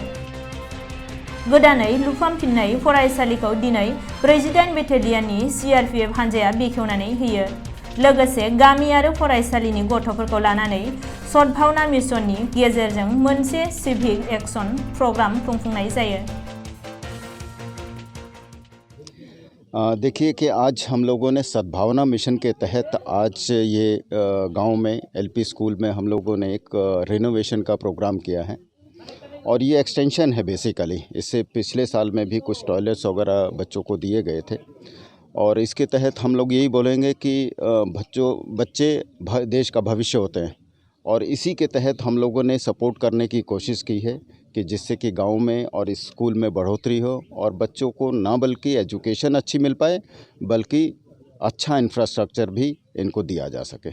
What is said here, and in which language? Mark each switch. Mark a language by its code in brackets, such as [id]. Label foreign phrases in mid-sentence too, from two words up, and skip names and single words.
[brx] गोदानै लुफामफिननाय फरायसालिखौ दिनै 48 बेटेलियननि CRPF हानजाया बेखेवनानै होयो। लोगोसे गामि आरो फरायसालिनि गथ'फोरखौ लानानै सद्भावना मिशननि गेजेरजों मोनसे [en] civic action program [brx] खुंफुंनाय जायो। [hi] देखिए कि आज हम लोगों ने सद्भावना मिशन के तहत आज ये गांव में [en] LP school [hi] में हम लोगों ने एक रिनोवेशन का प्रोग्राम किया है और ये एक्सटेंशन है बेसिकली। इससे पिछले साल में भी कुछ टॉयलेट्स वगैरह बच्चों को दिए गए थे और इसके तहत हम लोग यही बोलेंगे कि बच्चे देश का भविष्य होते हैं और इसी के तहत हम लोगों ने सपोर्ट करने की कोशिश की है कि जिससे कि गांव में और इस स्कूल में बढ़ोतरी हो और बच्चों को ना बल्कि एजुकेशन अच्छी मिल पाए बल्कि अच्छा इंफ्रास्ट्रक्चर भी इनको दिया जा सके।